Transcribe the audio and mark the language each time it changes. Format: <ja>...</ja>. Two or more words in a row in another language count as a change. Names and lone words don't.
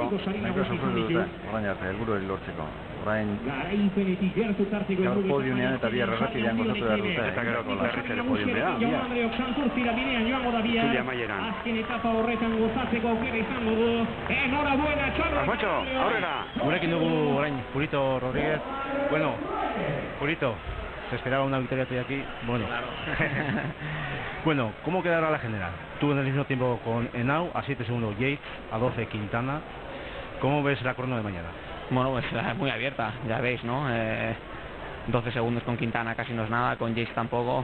<eu>Nahiko sufritu dute, orain arte, helburu hori lortzeko. Orain gaur podiumean eta bihar errepidean gozatu behar dute. Eta gero berriz ere podiumean, Zulia Maieran. Azken etapa horretan gozatzeko aukera izango du. Enhorabuena, txalo! Armotxo, aurrera! Gurekin dugu orain Purito Rodríguez.</eu> <es>Bueno, Purito, se esperaba una victoria tuya aquí. Bueno. Bueno, ¿cómo quedará la general? Tú en el mismo tiempo con Henao, a 7 segundos Yates, a 12 Quintana. ¿Cómo ves la crono de mañana? Bueno, pues muy abierta, ya veis, ¿no? 12 segundos con Quintana casi no es nada, con Yates tampoco.</es>